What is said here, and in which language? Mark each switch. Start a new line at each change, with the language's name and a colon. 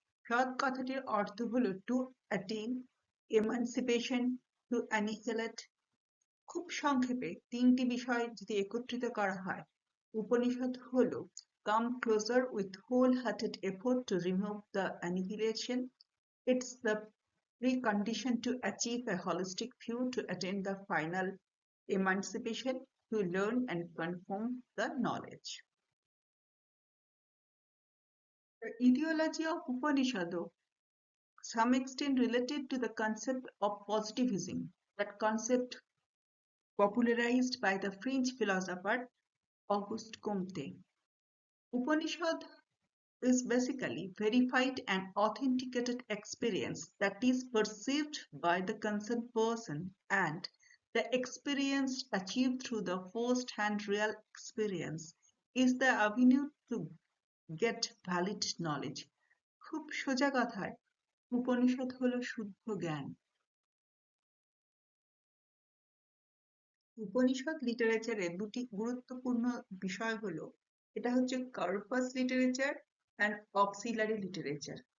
Bangla: সদ কথাটির অর্থ হলো
English: To attain, emancipation, to annihilate.
Bangla: খুব সংক্ষেপে তিনটি বিষয় যদি একত্রিত করা হয়, উপনিষদ হলো
English: come closer with wholehearted effort to remove the annihilation. It's the precondition to achieve a holistic view to attain the final emancipation, to learn and confirm the knowledge. The ideology of Upanishad, some extent related to the concept of positivism, that concept popularized by the French philosopher Auguste Comte. Upanishad is basically verified and authenticated experience that is perceived by the concerned person, and the experience achieved through the first-hand real experience is the avenue to get valid knowledge.
Bangla: খুব সোজা কথায় উপনিষদ হলো শুদ্ধ জ্ঞান। উপনিষদ লিটারেচারের দুটি গুরুত্বপূর্ণ বিষয় হলো, এটা হচ্ছে
English: Corpus literature and auxiliary literature.